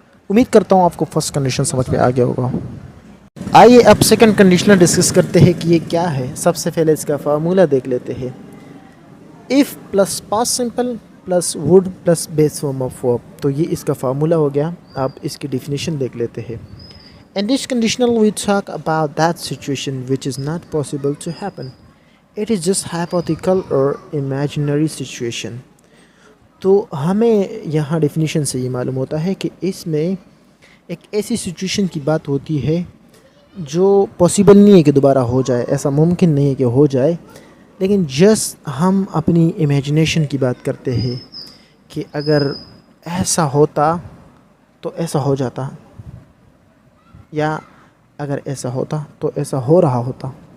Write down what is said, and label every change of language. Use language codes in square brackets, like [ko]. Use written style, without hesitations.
[hi] उम्मीद करता हूँ आपको फर्स्ट कंडीशन समझ में आ गया होगा। आइए अब सेकंड कंडीशनल डिस्कस करते हैं कि ये क्या है। सबसे पहले इसका फार्मूला देख लेते हैं। If plus past simple plus would plus base form of verb, तो ये इसका फार्मूला हो गया। अब इसकी डेफिनेशन देख लेते हैं। [en] In this conditional we talk about that situation which is not possible to happen. It is just hypothetical or imaginary situation. [hi] तो हमें यहाँ डेफिनेशन से ये मालूम होता है कि इसमें एक ऐसी सिचुएशन की बात होती है जो पॉसिबल नहीं है कि दोबारा हो जाए, ऐसा मुमकिन नहीं है कि हो जाए, लेकिन जस्ट हम अपनी इमेजिनेशन की बात करते हैं कि अगर ऐसा होता तो ऐसा हो जाता, या अगर ऐसा होता तो ऐसा हो रहा होता।